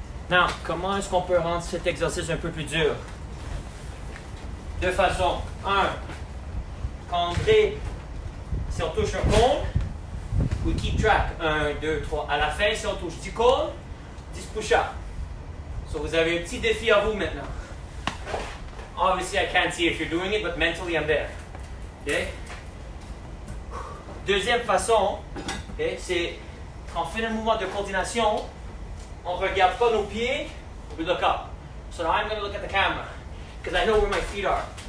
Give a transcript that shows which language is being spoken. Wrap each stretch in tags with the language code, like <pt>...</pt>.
<fr>Now, comment est-ce qu'on peut rendre cet exercice un peu plus dur? Deux façons. Un, quand on dribble, si on touche un cône,</fr> <en>we keep track.</en> <fr>1, 2, 3. À la fin, si on touche 10 cônes, 10 push-ups. So vous avez un petit défi à vous maintenant.</fr> <en>Obviously, I can't see if you're doing it, but mentally I'm there. Okay?</en> <fr>Deuxième façon, okay, c'est quand on fait un mouvement de coordination, on ne regarde pas nos pieds,</fr> <en>we look up. So now I'm going to look at the camera, because I know where my feet are.</en>